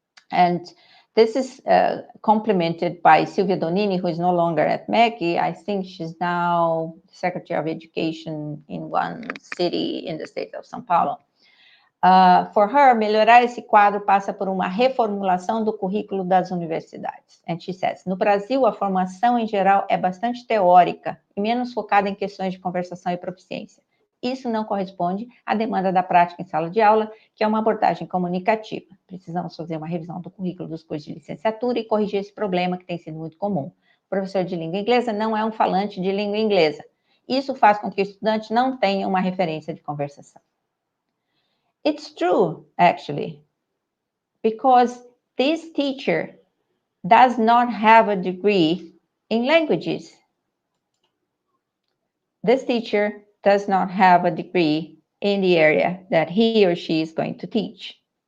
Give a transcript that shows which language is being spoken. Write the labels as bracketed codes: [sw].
[en] And this is complemented by Silvia Donini, who is no longer at MEC. I think she's now Secretary of Education in one city in the state of São Paulo. For her, [pt] melhorar esse quadro passa por uma reformulação do currículo das universidades. [en] And she says, [pt] no Brasil, a formação em geral é bastante teórica e menos focada em questões de conversação e proficiência. Isso não corresponde à demanda da prática em sala de aula, que é uma abordagem comunicativa. Precisamos fazer uma revisão do currículo dos cursos de licenciatura e corrigir esse problema que tem sido muito comum. O professor de língua inglesa não é um falante de língua inglesa. Isso faz com que o estudante não tenha uma referência de conversação. [en] It's true, actually, because this teacher does not have a degree in languages. This teacher does not have a degree in the area that he or she is going to teach.